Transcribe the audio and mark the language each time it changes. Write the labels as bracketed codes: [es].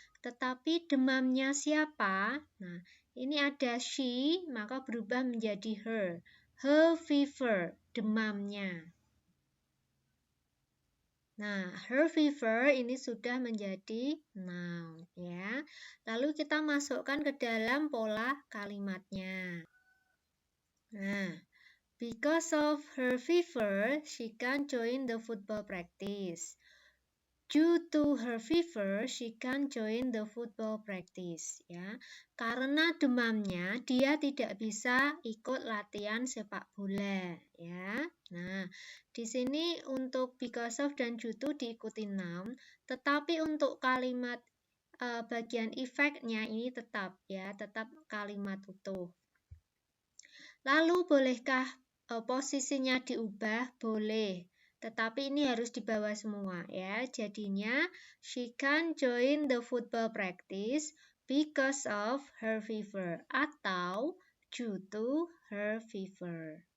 [id] Tetapi demamnya siapa? Nah, ini ada she, maka berubah menjadi her. [en] Her fever, [id] demamnya. Nah, her fever ini sudah menjadi noun ya. Lalu kita masukkan ke dalam pola kalimatnya. [en] Nah, because of her fever, she can't join the football practice. Due to her fever, she can't join the football practice. [id] Ya, karena demamnya, dia tidak bisa ikut latihan sepak bola. Ya, nah di sini untuk because of dan due to diikuti noun, tetapi untuk kalimat bagian effect-nya ini tetap ya, tetap kalimat utuh. Lalu bolehkah posisinya diubah? Boleh. Tetapi ini harus di bawah semua ya. [en] Jadinya she can't join the football practice because of her fever atau due to her fever.